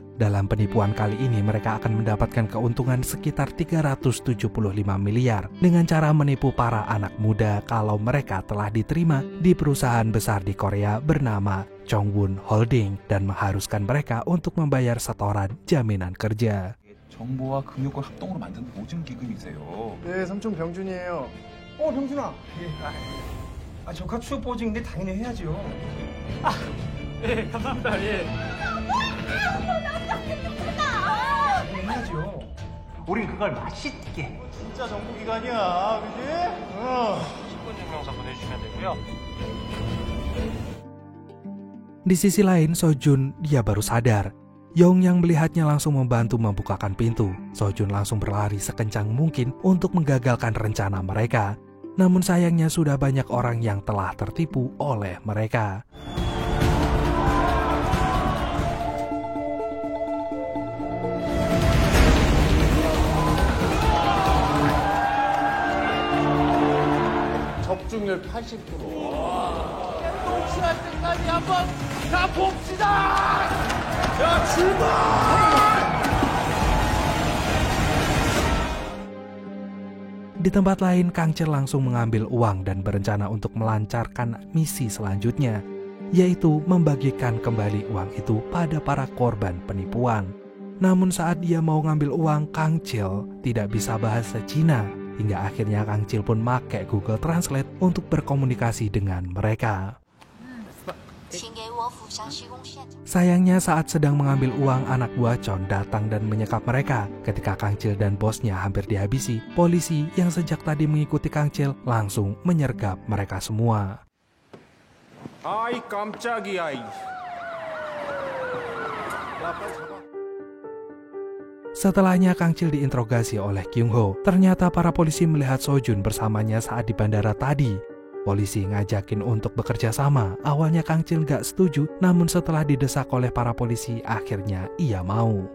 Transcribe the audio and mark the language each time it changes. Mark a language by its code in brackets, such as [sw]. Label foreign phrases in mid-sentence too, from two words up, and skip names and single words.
[id] Dalam penipuan kali ini mereka akan mendapatkan keuntungan sekitar 375 miliar dengan cara menipu para anak muda kalau mereka telah diterima di perusahaan besar di Korea bernama Chongwon Holding dan mengharuskan mereka untuk membayar setoran jaminan kerja. [ko] 정보와 금융권 합동으로 만든 보증 기금이세요. 네, 삼촌 병준이에요. 병준아. 예. 적합 취업 보증인데 당연히 해야죠. 예, 감사합니다. 예. 해야죠. 우린 그걸 맛있게. 진짜 정보기관이야, 그지? 10분 증명서 보내주시면 되고요. [id] Di sisi lain, Sojun dia baru sadar. Yong yang melihatnya langsung membantu membukakan pintu. Sojun langsung berlari sekencang mungkin untuk menggagalkan rencana mereka. Namun sayangnya sudah banyak orang yang telah tertipu oleh mereka. [ko] 적중률 80%. 동치할 때까지 한번 가봅시다. 야, 출발! [id] Di tempat lain, Kang Chil langsung mengambil uang dan berencana untuk melancarkan misi selanjutnya, yaitu membagikan kembali uang itu pada para korban penipuan. Namun saat dia mau ngambil uang, Kang Chil tidak bisa bahasa Cina, hingga akhirnya Kang Chil pun pakai Google Translate untuk berkomunikasi dengan mereka. Sayangnya saat sedang mengambil uang, anak buah Chon datang dan menyekap mereka. Ketika Kang Chil dan bosnya hampir dihabisi, polisi yang sejak tadi mengikuti Kang Chil langsung menyergap mereka semua. [ko] 아이 깜짝이야. [id] Setelahnya Kang Chil diinterogasi oleh Kyung Ho. Ternyata para polisi melihat Sojun bersamanya saat di bandara tadi. Polisi ngajakin untuk bekerja sama. Awalnya Kang Chil gak setuju, namun setelah didesak oleh para polisi, akhirnya ia mau.